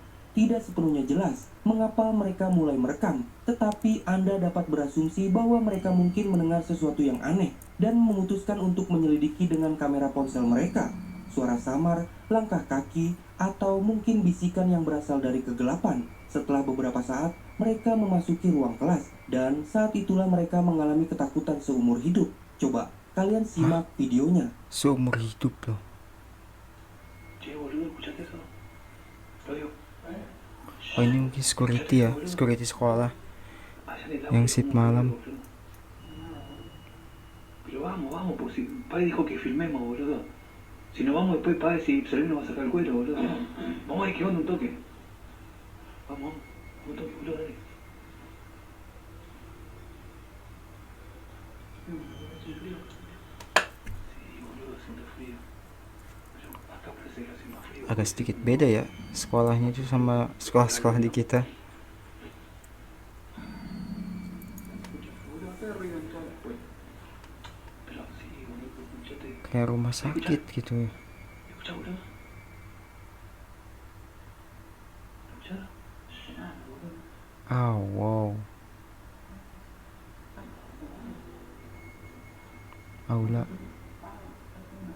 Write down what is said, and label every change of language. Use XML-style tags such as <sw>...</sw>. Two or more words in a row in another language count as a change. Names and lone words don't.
<id>Tidak sepenuhnya jelas mengapa mereka mulai merekam, tetapi Anda dapat berasumsi bahwa mereka mungkin mendengar sesuatu yang aneh dan memutuskan untuk menyelidiki dengan kamera ponsel mereka. Suara samar, langkah kaki, atau mungkin bisikan yang berasal dari kegelapan. Setelah beberapa saat, mereka memasuki ruang kelas, dan saat itulah mereka mengalami ketakutan seumur hidup. Coba kalian simak videonya. Seumur hidup loh.</id> <es>Che, boludo, ¿escuchaste eso? Lo digo.</es> <id>Oh, ini mungkin security ya, security sekolah</id> <es>Allá en el auto,</es> <id>yang shift</id> <es>¿cómo</es> <id>malam.</id> <es>boludo? Pero vamos, porque si padre dijo que filmemos, boludo. Si nos vamos después, padre, si Salim nos va a sacar el cuero, boludo. Vamos a ver qué onda un toque. Vamos, un toque, boludo, dale. ¿Hace frío? Sí, boludo, haciendo frío. Pero acá parece que hace más frío.</es> <id>Agak sedikit beda ya sekolahnya itu sama sekolah-sekolah di kita.</id> <es>Boludo, acá arriba en todas las puertas. Pero sí, boludo, escuchate.</es> <id>Kayak rumah sakit gitu ya.</id> <es>Escucha, boludo. Escucha. Ah, boludo. Ah, wow. Aula.</es>